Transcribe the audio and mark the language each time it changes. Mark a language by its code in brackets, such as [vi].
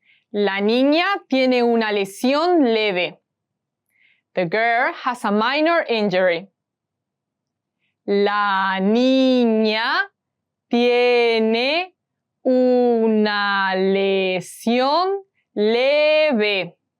[es] La niña tiene una lesión leve. [en] The girl has a minor injury. [es] La niña tiene una lesión leve.